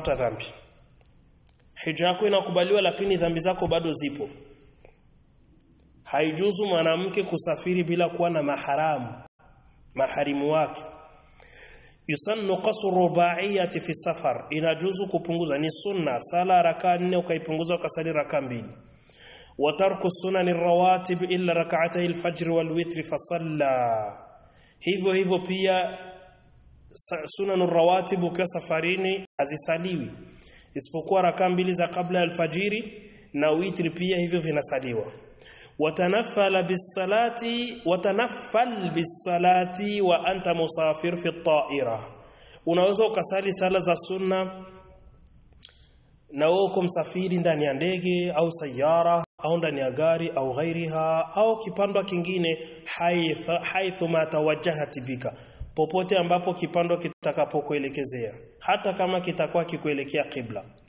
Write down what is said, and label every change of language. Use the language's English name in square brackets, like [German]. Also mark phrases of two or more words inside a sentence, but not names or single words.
[Swahili] Hija yako inakubaliwa, lakini dhambi zako bado zipo. haijuzu mwanamke kusafiri bila kuwa na maharimu wake. [Arabic] يسن قصر الرباعية في سفر, [Swahili] inajuzu kupunguza, ni sunna sala raka 4 ukaipunguza ukasali raka 2. [Arabic] وترك سنن الرواتب إلا ركعتي الفجر والوتر فصلى. [Swahili] Hivyo pia [Arabic] سنن الرواتب [Swahili] ukiwa safarini azisaliwi isipokuwa raka 2 za kabla ya alfajiri na witri pia hivyo vinasaliwa. [Arabic] وتنفل بالصلاة وأنت مسافر في الطائرة, [Swahili] unaweza ukasali sala za sunna na uko msafiri ndani ya ndege au sayara au ndani ya gari au ghairiha au kipando kingine, [Arabic] حيثما توجهت بك, [Swahili] popote ambapo kipando kitakapokuelekezea, hata kama kitakuwa kikuelekea qibla.